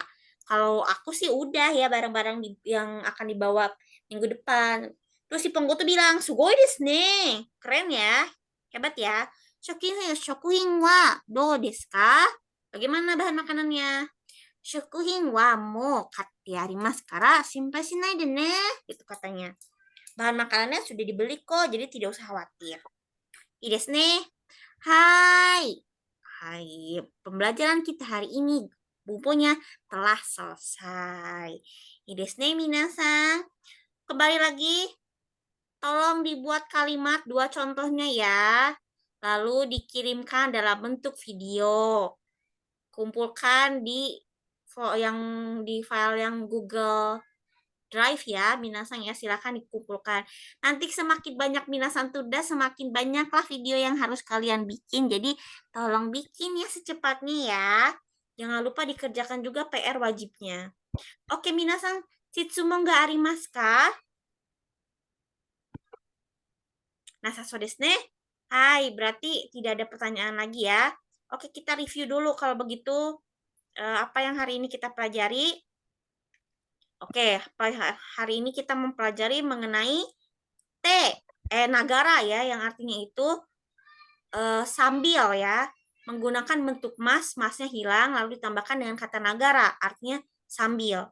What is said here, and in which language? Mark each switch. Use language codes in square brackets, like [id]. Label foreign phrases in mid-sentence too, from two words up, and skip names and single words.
[id] Kalau aku sih udah ya barang-barang yang akan dibawa minggu depan. Terus si Ponggo tuh bilang, [ja] すごいですね. [id] Keren ya. Hebat ya. [ja] 食品はどうですか? [id] Bagaimana bahan makanannya? [ja] 食品はもう買ってありますから心配しないでね. [id] Itu katanya. Bahan makanannya sudah dibeli kok, jadi tidak usah khawatir. [ja] いいですね. [id] Hai, pembelajaran kita hari ini bukunya telah selesai. [ja] いいですねみなさん. [id] Kembali lagi, tolong dibuat kalimat 2 contohnya ya. Lalu dikirimkan dalam bentuk video. Kumpulkan di file yang Google Drive ya, minasan ya, silakan dikumpulkan. Nanti semakin banyak minasan tuda, semakin banyaklah video yang harus kalian bikin. Jadi tolong bikin ya secepatnya ya. Jangan lupa dikerjakan juga PR wajibnya. Oke, [ja] みなさん、しつもがありますか? なさそうですね. [id] Hai, berarti tidak ada pertanyaan lagi ya. Oke, kita review dulu kalau begitu apa yang hari ini kita pelajari. Oke, hari ini kita mempelajari mengenai nagara ya, yang artinya itu sambil ya, menggunakan bentuk masnya hilang lalu ditambahkan dengan kata nagara, artinya sambil.